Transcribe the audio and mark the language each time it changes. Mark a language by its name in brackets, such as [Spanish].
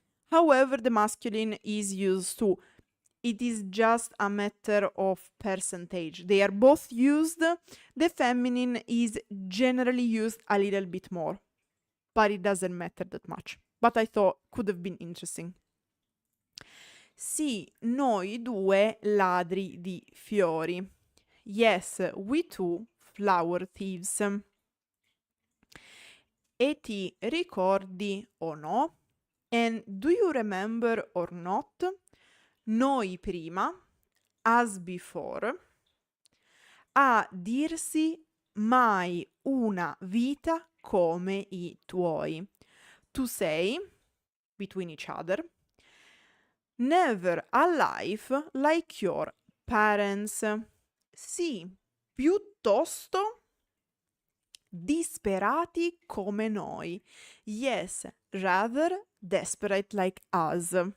[English] However, the masculine is used too. It is just a matter of percentage. They are both used. The feminine is generally used a little bit more, but it doesn't matter that much. But I thought could have been interesting. [Italian] Sì, noi due ladri di fiori. [English] Yes, we two flower thieves. [Italian] E ti ricordi o no? [English] And do you remember or not? [Italian] Noi prima, [English] as before, [Italian] a dirsi mai una vita come i tuoi. [English] To say, between each other, Never a life like your parents. [Italian] Sì, piuttosto disperati come noi. [English] Yes, rather desperate like us.